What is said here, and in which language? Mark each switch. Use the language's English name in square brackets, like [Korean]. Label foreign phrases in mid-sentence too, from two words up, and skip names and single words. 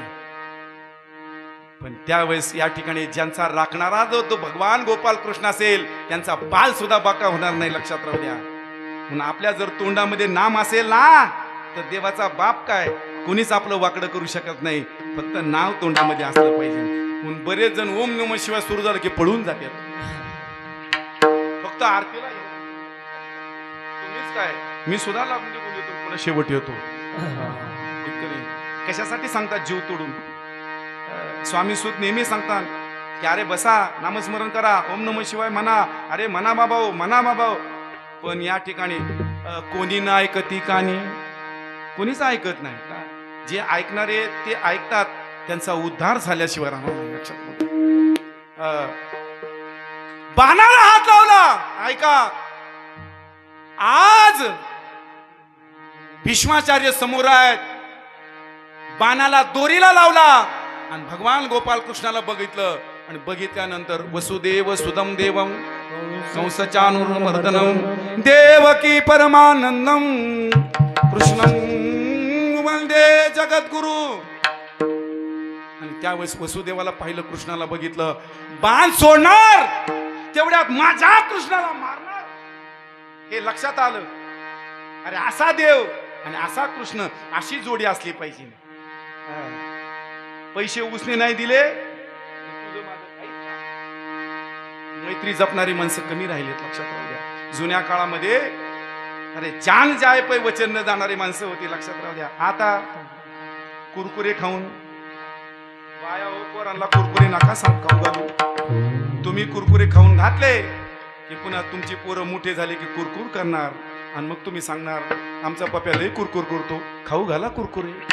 [Marathi] पण त्यावेळेस या ठिकाणी ज्यांचा राखणारा जो तो भगवान गोपाल कृष्ण असेल त्यांचा बाल सुद्धा बाका होणार नाही. लक्षात राहू द्या. म्हणून आपल्या जर तोंडामध्ये नाम असेल ना तर देवाचा बाप काय कोणीच आपलं वाकडं करू शकत नाही. फक्त नाव तोंडामध्ये असलं पाहिजे. म्हणून बरेच जण [Sanskrit] ओम नमः शिवाय [Marathi] सुरू झालं की पळून जातात. फक्त आरतीला तुम्हीच काय, मी सुद्धा लागून निघून येतो, पुन्हा शेवट येतो. कशासाठी सांगतात जीव तोडून? स्वामी सूत नेहमी सांगतात की अरे बसा, नामस्मरण करा, [Sanskrit] ओम नमः शिवाय [Marathi] म्हणा, अरे म्हणा बाबाओ, म्हणा बाबाओ. पण या ठिकाणी कोणी ना ऐकती कानी, कोणीच ऐकत नाही. जे ऐकणारे ते ऐकतात, त्यांचा उद्धार झाल्याशिवाय राहणार नाही. लक्षात बाणाला हात लावला. ऐका, आज भीष्माचार्य समोर आहेत, बाणाला दोरीला लावला आणि भगवान गोपाल कृष्णाला बघितलं. आणि बघितल्यानंतर [Sanskrit] वसुदेव सुदम देवम कंसचानुर्मर्दनम देवकी परमानंदम कृष्णं वंदे जगद्गुरु. [Marathi] आणि त्यावेळेस वसुदेवाला पाहिलं, कृष्णाला बघितलं. बाण सोडणार तेवढ्यात माझ्या कृष्णाला मारणार हे लक्षात आलं. अरे असा देव आणि असा कृष्ण, अशी जोडी असली पाहिजे. पैसे उसने नाही दिले, मैत्री जपणारी माणसं कमी राहिलेत. लक्षात राहू द्या. जुन्या काळामध्ये अरे [Hindi] जान जाय पै वचन न [Marathi] जाणारी माणसं होती. लक्षात राहू द्या. आता कुरकुरे खाऊन बाया हो पोरांना कुरकुरे नका खाऊ घालू. तुम्ही कुरकुरे खाऊन घातले की पुन्हा तुमची पोरं मोठे झाले की कुरकुर करणार. आणि मग तुम्ही सांगणार आमचा पप्या लय कुरकुर करतो, खाऊ घाला कुरकुरे.